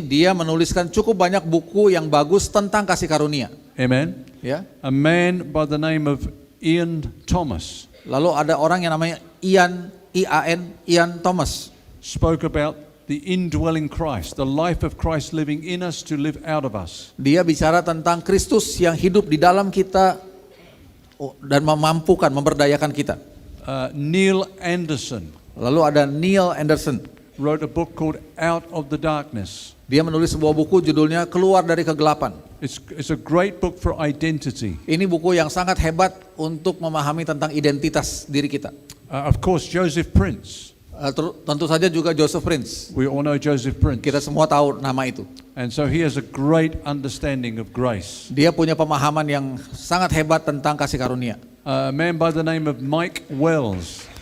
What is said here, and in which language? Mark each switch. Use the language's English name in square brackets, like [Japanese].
[Indonesian] Dia menuliskan cukup banyak buku yang bagus tentang kasih karunia. Amen. Ya. [English] A man by the name of Ian Thomas [Indonesian] Lalu ada orang yang namanya Ian Thomas. [English] spoke about the indwelling Christ, the life of Christ living in us to live out of us. [Indonesian] Dia bicara tentang Kristus yang hidup di dalam kita dan memampukan, memberdayakan kita. [English] Neil Anderson [Indonesian] Lalu ada Neil Anderson. [English] wrote a book called Out of the Darkness. [Indonesian] Dia menulis sebuah buku judulnya Keluar dari Kegelapan. [English] It's a great book for identity. [Indonesian] Ini buku yang sangat hebat untuk memahami tentang identitas diri kita. [English] Of course, Joseph Prince. [Indonesian] Tentu saja juga Joseph Prince. [English] We all know Joseph Prince. [Indonesian] Kita semua tahu nama itu. [English] And so he has a great understanding of grace. [Indonesian] Dia punya pemahaman yang sangat hebat tentang kasih karunia. [English] A man by the name of Mike Wells.